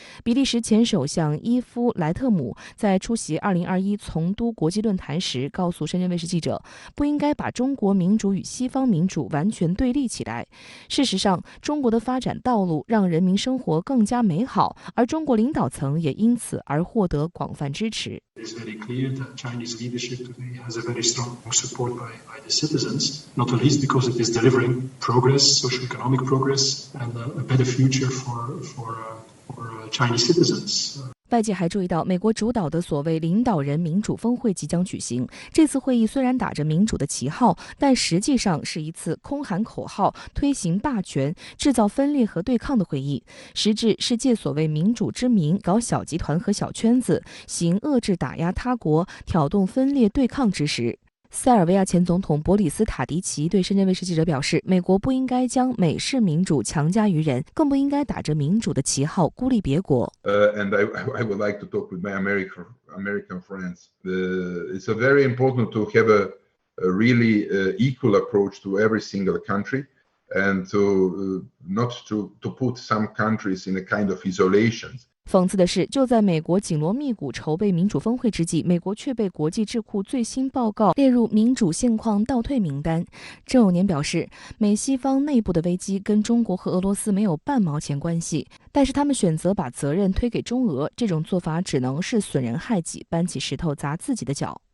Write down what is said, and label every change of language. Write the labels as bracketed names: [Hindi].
[Chinese] 比利时前首相伊夫莱特姆在出席2021从都国际论坛时告诉深圳卫视记者，不应该把中国民主与西方民主完全对立起来。事实上，中国的发展道路让人民生活更加美好，而中国领导层也因此而获得广泛支持。 [English] It's very clear that Chinese leadership today has a very strong support by the citizens, not the least because it is delivering progress, socio-economic progress, and a better future for Chinese citizens. [Chinese] 外界还注意到，美国主导的所谓领导人民主峰会即将举行。这次会议虽然打着民主的旗号，但实际上是一次空喊口号、推行霸权、制造分裂和对抗的会议，实质是借所谓民主之名搞小集团和小圈子，行遏制打压他国、挑动分裂对抗之实。塞尔维亚前总统博里斯·塔迪奇对深圳卫视记者表示，美国不应该将美式民主强加于人，更不应该打着民主的旗号孤立别国。 [English] And I would like to talk with my American friends. It's very important to have a really equal approach to every single country, and to not to put some countries in a kind of isolation. [Chinese] 讽刺的是，就在美国紧锣密鼓筹备民主峰会之际，美国却被国际智库最新报告列入民主现况倒退名单。郑永年表示，美西方内部的危机跟中国和俄罗斯没有半毛钱关系，但是他们选择把责任推给中俄，这种做法只能是损人害己，搬起石头砸自己的脚。